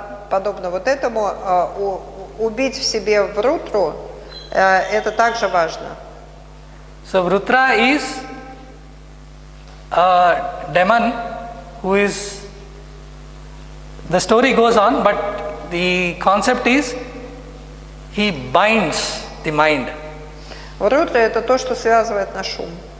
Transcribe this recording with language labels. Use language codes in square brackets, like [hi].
[ru] Подобно вот этому, убить в себе Врутру, это также важно. [en] So Vruttra is a demon who is, the story goes on, but the concept is he binds the mind. [ru] Врутра – это то, что связывает наш ум.